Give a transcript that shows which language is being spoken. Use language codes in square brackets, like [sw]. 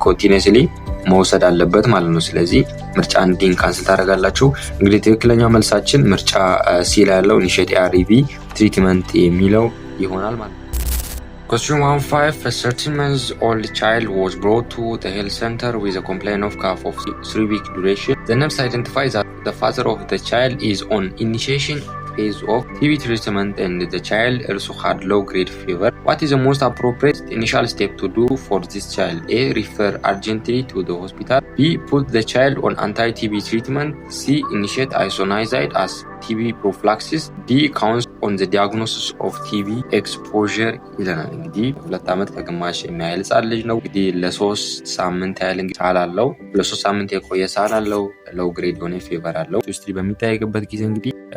[am] ኮንቲኒየስሊ መውሰድ አለበት ማለት ነው። ስለዚህ ምርጫ አንድን ካንስል ታደርጋላችሁ። እንግዲህ ትክክለኛው መልሳችን ምርጫ ሲ ላይ ያለው ኢኒሺየት ARV ትሪትመንት የሚለው ይሆናል ማለት ነው። [en] Question 1.5 A 13-month-old child was brought to the health center with a complaint of cough of 3-week duration. The nurse identifies that the father of the child is on initiation phase of TB treatment and the child also had low-grade fever. What is the most appropriate initial step to do for this child? A. Refer urgently to the hospital. B. Put the child on anti-TB treatment. C. Initiate isoniazid as TB prophylaxis. D. Count on the diagnosis of TB exposure [am] ይለናል። እንግዲህ 2 ዓመት ከግማሽ የሚያህል ህጻን ልጅ ነው። እንግዲህ ለ3 ሳምንት ያህል እንግዲህ ሳል አለው። ለ3 ሳምንት የቆየ ሳል አለው። ሎው ግሬድ የሆነ ፌቨር አለው። ሂስትሪ በሚታይበት ጊዜ እንግዲህ